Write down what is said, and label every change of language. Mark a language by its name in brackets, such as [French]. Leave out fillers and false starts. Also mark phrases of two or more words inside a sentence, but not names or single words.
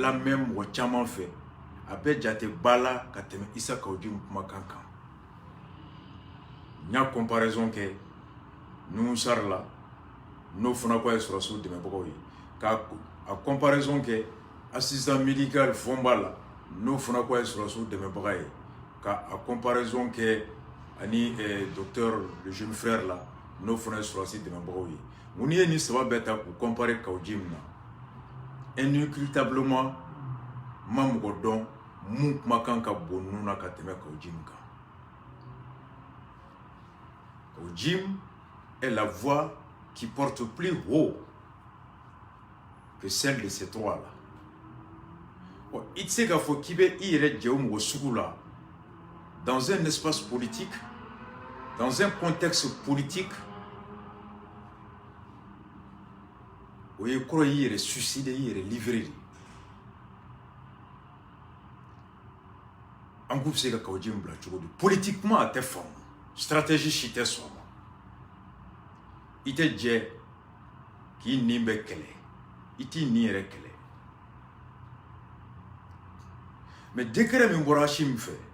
[Bambara] lamɛn mɔgɔ caman fɛ a bɛ jate ba la ka tɛmɛ Isa Kawujimu kumakan kan n y'a comparaison kɛ Nuhu Sari la n'o fana ko a ye sɔrɔsiw dɛmɛbagaw ye k'a comparaison kɛ [French] assistant médical [Bambara] Fɔnba la n'o fana ko a ye sɔrɔsiw dɛmɛbaga ye ka comparaison kɛ ani [French] docteur le jeune frère [Bambara] la n'o fana ye sɔrɔsi dɛmɛbagaw ye mun ye nin saba bɛɛ ta k'u comparer Kawujimu na inéluctablement ma mɔgɔ dɔn mun kumakan ka bon ninnu na ka tɛmɛ Kawujimu kan. [French] Kawujimu est la voix qui porte plus haut que celle de ces trois-là. [Bambara] Bon, il tɛ se k'a fɔ k'i bɛ i yɛrɛ jɛ o mɔgɔ sugu la [French] dans un espace politique, dans un contexte politique, [Bambara] o ye kɔrɔ y'i yɛrɛ suicider i yɛrɛ livrer de. An k'u bɛ se ka Kawujimu bila cogo di politiquement a tɛ faamu stratégie si tɛ sɔn ma i tɛ jɛ k'i nin bɛ kɛlɛ i t'i nin yɛrɛ kɛlɛ mais décret min bɔra Hashim fɛ